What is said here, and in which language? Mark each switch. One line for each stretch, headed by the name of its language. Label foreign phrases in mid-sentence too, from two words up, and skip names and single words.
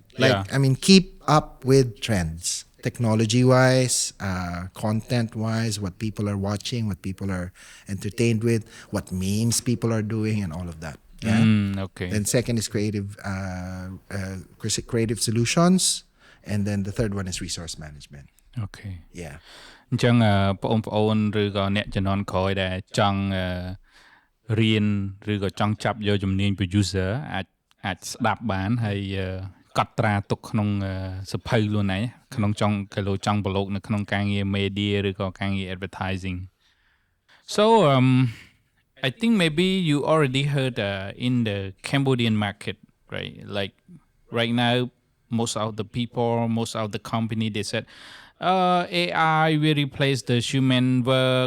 English: Keep up with trends, technology-wise, content-wise, what people are watching, what people are entertained with, what memes people are doing, and all of that. Yeah. Okay. Then second is creative solutions, and then the third one is resource management. Okay. Yeah.
Khmer: អញ្ចឹងបងប្អូនឬក៏អ្នកជំនាន់ក្រោយដែលចង់រៀនឬក៏ចង់ចាប់យកជំនាញ producer អាចស្ដាប់បានហើយកត់ត្រាទុកក្នុងសភៅខ្លួនឯងក្នុងចង់ប្រឡូកនៅក្នុងការងារ media ឬក៏ការងារ advertising.
English: So I think maybe you already heard in the Cambodian market, right? Like right now, most of the people, most of the company, they said AI will replace the human work.